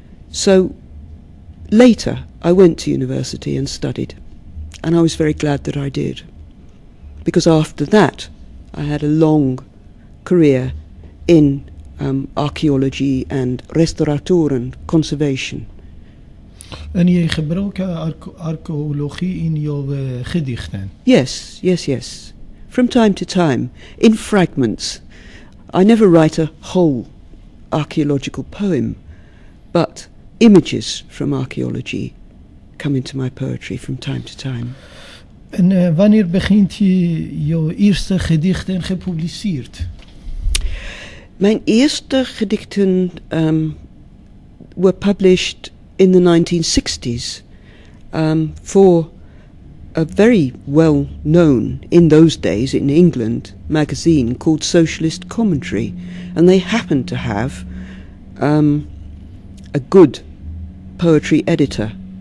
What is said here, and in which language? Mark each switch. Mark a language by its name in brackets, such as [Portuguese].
[English] So later I went to university and studied, and I was very glad that I did, because after that I had a long career in archaeology and restauratuur and conservation. [Dutch] En je gebruikt archeologie in jouw gedichten? [English] Yes. From time to time, in fragments. I never write a whole archaeological poem, but images from archaeology come into my poetry from time to time. [Dutch] En wanneer begint je jouw eerste gedichten gepubliceerd? Mijn eerste gedichten [English] were published in the 1960s for a very well-known, in those days in England, magazine called Socialist Commentary, and they happened to have a good poetry editor.